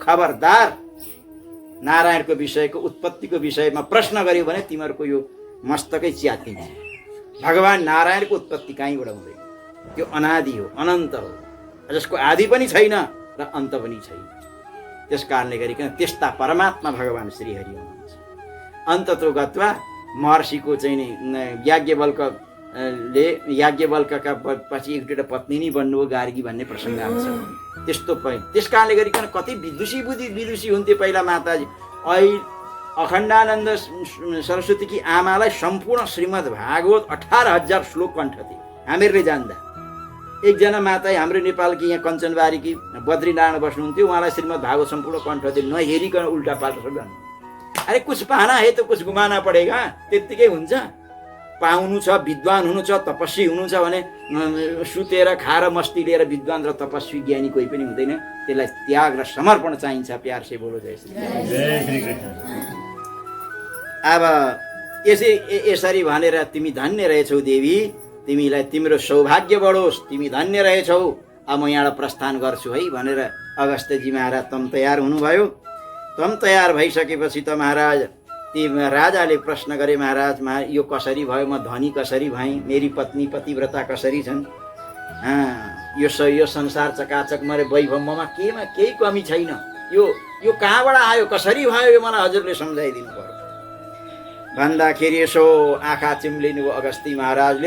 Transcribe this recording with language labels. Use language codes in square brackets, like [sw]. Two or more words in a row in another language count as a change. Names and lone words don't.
[ne] खबरदार, नारायणको विषयको उत्पत्तिको विषयमा प्रश्न गर्यो भने तिमीहरूको यो मस्तकै च्यातिन्छ। भगवान नारायणको उत्पत्ति कहीँबाट हुँदैन, त्यो अनादि हो, अनन्त हो, जसको आदि पनि छैन र अन्त पनि छैन। त्यस कारणले गरिकन त्यस्ता परमात्मा भगवान् श्रीहरि हुनुहुन्छ। [sa] अन्ततो गत्वा [ne] महर्षिको चाहिँ नि याज्ञवल्कका पछि एक दुईवटा पत्नी नै बन्नुभयो गार्गी भन्ने प्रसङ्ग आउँछ। त्यस्तो त्यस कारणले गरिकन कति विदुषी हुन्थे पहिला माताजी। अखण्डानन्द सरस्वतीकी आमालाई सम्पूर्ण श्रीमद् भागवत 18,000 श्लोक कण्ठ थिए हामीहरूले जान्दा। एकजना माता हाम्रो नेपालकी यहाँ कञ्चनबारीकी बद्रीनारायण बस्नुहुन्थ्यो, उहाँलाई श्रीमद् भागवत सम्पूर्ण कण्ठ थिए, नहेरिकन उल्टा पाल्टा सब जान्नु। [hi] अरे कुछ पाना है त कुछ गुमाना पडेगा, [ne] त्यत्तिकै हुन्छ। पाउनु छ, विद्वान हुनु छ, तपस्वी हुनु छ भने सुतेर खाएर मस्ती लिएर विद्वान र तपस्वी ज्ञानी कोही पनि हुँदैन। त्यसलाई त्याग र समर्पण चाहिन्छ। [hi] प्यार से बोलो जय श्री कृष्ण। [ne] अब यसरी भनेर तिमी धन्य रहेछौ देवी, तिमीलाई तिम्रो सौभाग्य बढोस्, तिमी धन्य रहेछौ, अब म यहाँबाट प्रस्थान गर्छु है भनेर अगस्त्यजी महाराज तम तयार हुनुभयो। तम तयार भइसकेपछि त महाराज ती राजाले प्रश्न गरे, महाराज यो कसरी भयो, म धनी कसरी भएँ, मेरी पत्नी पतिव्रता कसरी छन्, यो संसार चकाचक मरे वैभव ममा केही कमी छैन, यो कहाँबाट आयो, कसरी भयो, यो मलाई हजुरले सम्झाइदिनु पर्यो भन्दाखेरि यसो आँखा चिम्लिनु अगस्ती महाराजले।